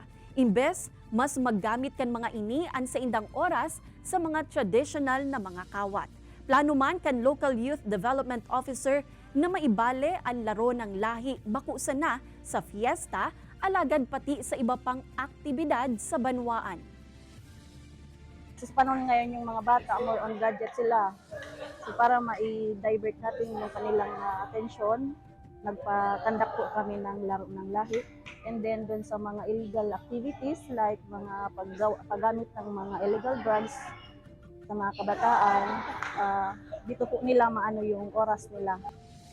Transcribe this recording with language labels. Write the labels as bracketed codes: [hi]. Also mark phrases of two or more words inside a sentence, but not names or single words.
[bik] Imbes, mas maggamit kan mga ini an sa indang oras sa mga traditional na mga kawat. Plano man kan Local Youth Development Officer na maibale ang [tl] laro ng lahi [bik] bakusa na sa fiesta, alagad pati sa iba pang aktibidad sa Banwaan. [tl] Sa panahon ngayon yung mga bata, [en] more on gadget sila. [tl] So para ma-divert natin yung kanilang atensyon, nagpa-conduct po kami ng laro ng lahi. [en] And then [tl] dun sa mga [en] illegal activities like [tl] mga paggamit ng mga [en] illegal drugs [tl] sa mga kabataan, dito po nila maano yung oras nila.